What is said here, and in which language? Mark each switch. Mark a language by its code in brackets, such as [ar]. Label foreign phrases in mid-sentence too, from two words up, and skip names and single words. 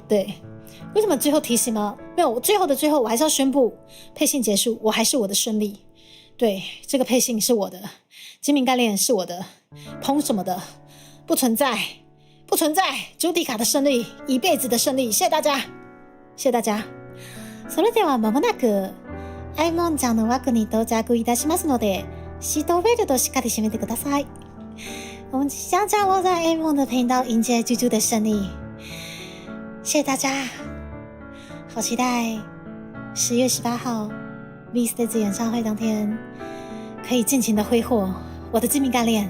[zh] 对，为什么最后提醒吗？没有，最后的最后，我还是要宣布配信结束，我还是我的顺利。对，这个配信是我的，精明干练是我的，烹什么的不存在。朱迪卡的胜利，一辈子的胜利，谢谢大家，谢谢大家。 [ja] それでは間もなくアイモンちゃんの枠に到着いたしますので、シートベルトしっかり締めてください。 [zh] 我们即将降落在 A 梦的频道，迎接猪猪的胜利。谢谢大家。好期待10月18号 V-Stage 演唱会当天，可以尽情的挥霍我的精明干练。